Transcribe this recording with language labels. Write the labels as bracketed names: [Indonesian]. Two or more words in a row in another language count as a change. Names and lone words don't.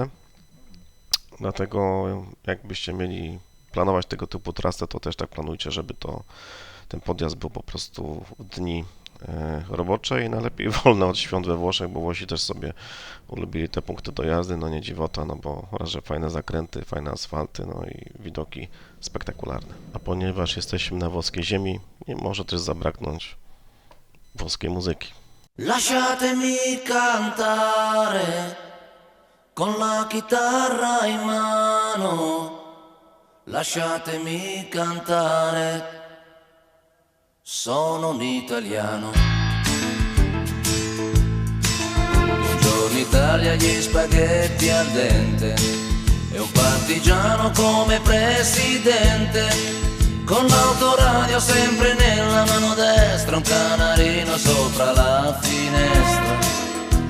[Polish] Dlatego jakbyście mieli planować tego typu trasę, to też tak planujcie, żeby ten podjazd był po prostu w dni robocze i najlepiej wolne od świąt we Włoszech, bo Włosi też sobie ulubili te punkty do jazdy, no nie dziwota, no bo raz, że fajne zakręty, fajne asfalty, no i widoki spektakularne. A ponieważ jesteśmy na włoskiej ziemi, nie może też zabraknąć włoskiej muzyki. [Italian] Lasciatemi cantare con la chitarra in mano, lasciatemi cantare, sono un italiano. Buongiorno Italia, gli spaghetti al dente e un partigiano come presidente, con l'autoradio sempre nella mano destra, un canarino sopra la finestra.